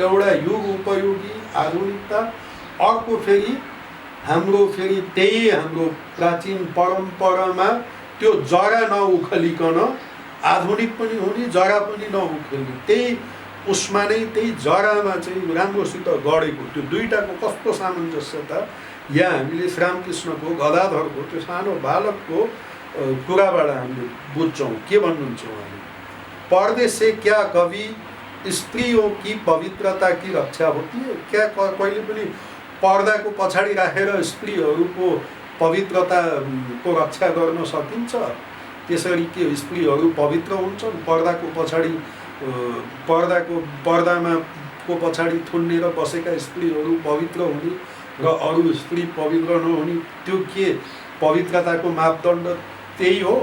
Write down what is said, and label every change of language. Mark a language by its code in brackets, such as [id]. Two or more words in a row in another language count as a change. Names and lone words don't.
[ne] एउटा युग उपयोगी आधुनिकता, अर्को फेरि हाम्रो फेरि त्यही हाम्रो प्राचीन परम्परामा त्यो जरा नउखलिकन आधुनिक पनि हुने, जरा पनि नउखल्ने, त्यही उसमा नै त्यही जरामा चाहिँ राम्रोसित गढेको त्यो दुईटाको कस्तो सामञ्जस्यता यहाँ हामीले श्रीरामकृष्णको गदाधरको त्यो सानो बालकको कुराबाट हामीले बुझ्छौँ। के भन्नुहुन्छ उहाँले? [hi] पर्दे से क्या कवि स्त्रियों की पवित्रता की रक्षा होती है? [ne] क्या कहिले पनि पर्दाको पछाडि राखेर स्त्रीहरूको पवित्रताको रक्षा गर्न सकिन्छ? त्यसरी के स्त्रीहरू पवित्र हुन्छन्? पर्दाको पछाडि पर्दामा को पछाडि थुन्नेर बसेका स्त्रीहरू पवित्र हुने र अरू स्त्री पवित्र नहुने, त्यो के पवित्रताको मापदण्ड त्यही हो?